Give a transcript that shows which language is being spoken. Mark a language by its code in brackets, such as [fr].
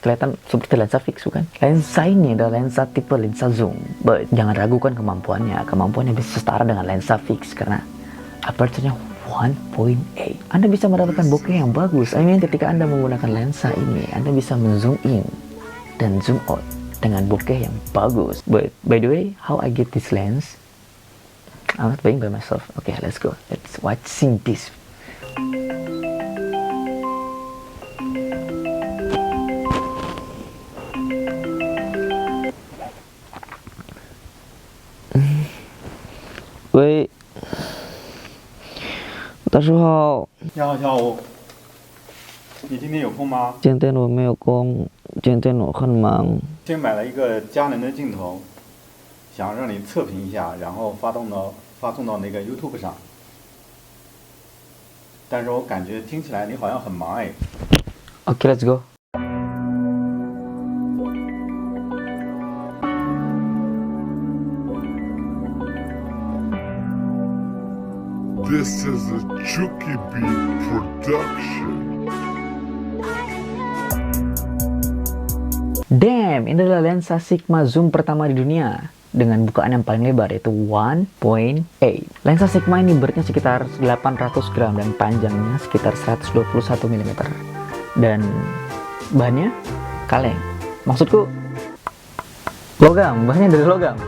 [id] Kelihatan seperti lensa fix, bukan? Lensa ini adalah lensa tipe lensa zoom. But jangan ragukan kemampuannya. Kemampuannya bisa setara dengan lensa fix karena aperture-nya 1.8. Anda bisa mendapatkan bokeh yang bagus. Ketika Anda menggunakan lensa ini, Anda bisa men-zoom in dan zoom out dengan bokeh yang bagus. [en] But by the way, how I get this lens? I'm not buying by myself. Okay, let's go. Let's watching this. [zh] 大叔好，你好，下午。你今天有空吗？今天我没有空，今天我很忙。今天买了一个佳能的镜头，想让你测评一下，然后发送到那个 YouTube 上。但是我感觉听起来你好像很忙哎。 [en] Oke, let's go. This is a Chucky Beat production. [id] Damn, ini adalah lensa Sigma zoom pertama di dunia dengan bukaan yang paling lebar yaitu 1.8. Lensa Sigma ini beratnya sekitar 800 gram dan panjangnya sekitar 121 mm. Dan bahannya kaleng. Maksudku logam, bahannya dari logam.